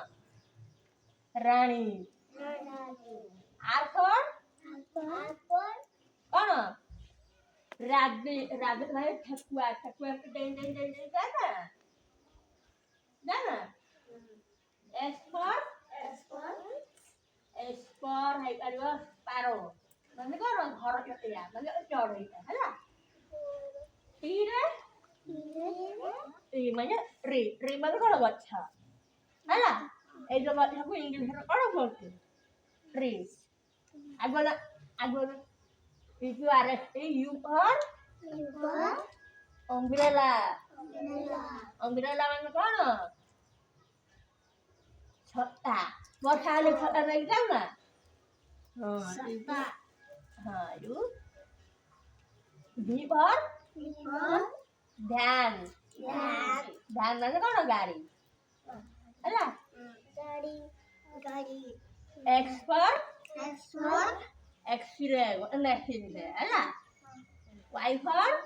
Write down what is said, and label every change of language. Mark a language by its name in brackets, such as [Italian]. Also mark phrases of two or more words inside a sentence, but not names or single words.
[Odia] ରାଣୀ [English] R for [Odia] କ'ଣ [English] rabbit rabbit [Odia] ମାନେ ଠେକୁଆ ଠେକୁଆ ଡେଇଁ ଡେଇଁ ଡେଇଁ ଡେଇଁ ଯାଏ ନା [English] S for [Odia] ହେଇପାରିବ ପାର ମାନେ କ'ଣ ଘର ଚଟିଆ ମାନେ ଚଢ଼େଇଟା ହେଲା T ରେ ମାନେ tree ମାନେ କ'ଣ ଗଛ ହେଲା ଏଇ ଯୋଉ ଗଛକୁ ଇଂଲିଶରେ କ'ଣ କୁହନ୍ତି tree ଆଗରେ [English] U for umbrella umbrella [Odia] ମାନେ କ'ଣ ଛତା ବର୍ଷା ହେଲେ ଛତା ନେଇକି ଯାଉ ନା ହଁ [English] V for van van [Odia] ମାନେ କ'ଣ ଗାଡ଼ି ହେଲା [English] X for X-ray [Odia] ମେସିନ୍ରେ ହେଲା [English] Y for